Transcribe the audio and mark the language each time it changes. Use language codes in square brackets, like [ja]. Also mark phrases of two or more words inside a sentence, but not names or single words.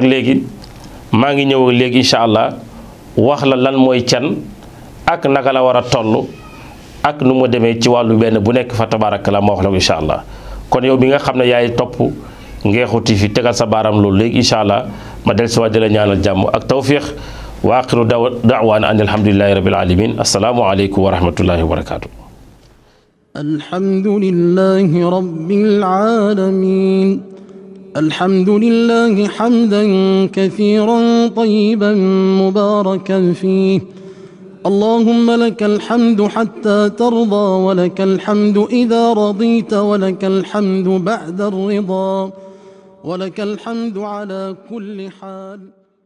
[wo] léegi maa ngi ñëw léegi [ar] إن شاء الله [wo] wax la lan mooy can ak naka la war a toll ak nu mu demee ci wàllu benn bu nekk fa tabaarakallaahu ma wax la ko [ar] إن شاء الله [wo] kon yow bi nga xam ne yaay topp Ngeexu TV tegal sa baaram loolu léegi [ar] إن شاء الله [wo] ma del si waat di la ñaanal jàmm ak tawfiq [ar] وآخر دعوانا أن الحمد لله رب العالمين السلام عليكم ورحمة الله وبركاته. الحمد لله رب العالمين الحمد لله حمدا كثيرا طيبا مباركا فيه اللهم لك الحمد حتى ترضى ولك الحمد إذا رضيت ولك الحمد بعد الرضا ولك الحمد على كل حال.